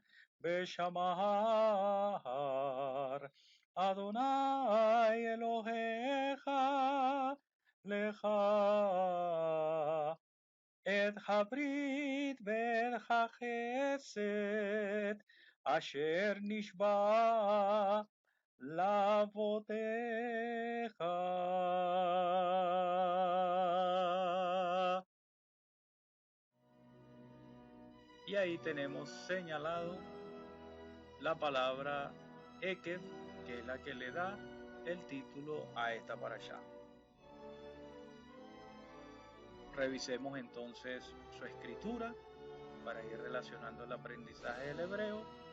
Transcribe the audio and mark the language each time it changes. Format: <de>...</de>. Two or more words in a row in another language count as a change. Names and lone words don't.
<he>בשמר אדוני אלוהיך לך את הברית ואת החסד אשר נשבע לאבותיך.</he> <es>Y ahí tenemos señalado la palabra Ekev, que es la que le da el título a esta parashá. Revisemos entonces su escritura para ir relacionando el aprendizaje del hebreo.</es>